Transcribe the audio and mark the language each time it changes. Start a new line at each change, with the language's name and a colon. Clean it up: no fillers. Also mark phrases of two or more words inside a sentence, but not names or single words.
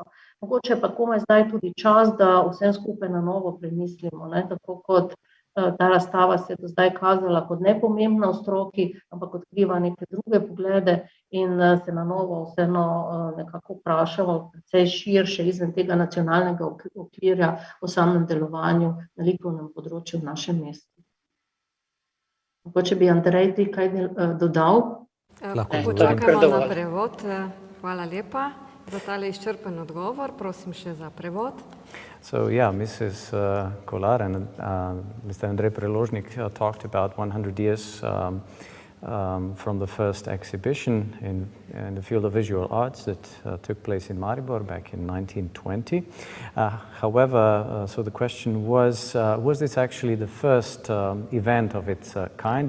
Slovenian: Mogoče pa komaj zdaj tudi čas, da vsem skupaj na novo premislimo, tako kot ta razstava se je do zdaj kazala kot nepomembna v stroki, ampak odkriva neke druge poglede in se na novo vseeno nekako vprašamo precej širše izven tega nacionalnega okvirja o samem delovanju na likovnem področju v našem mestu. Mogoče bi Andrej ti kaj dodal? Počakamo na prevod. Hvala lepa za tale izčrpen odgovor. Prosim še za prevod.
English: So yeah, Mrs. Kolar and Mr. Andrej Preložnik talked about 100 years from the first exhibition in the field of visual arts that took place in Maribor back in 1920. However, so the question was this actually the first event of its kind?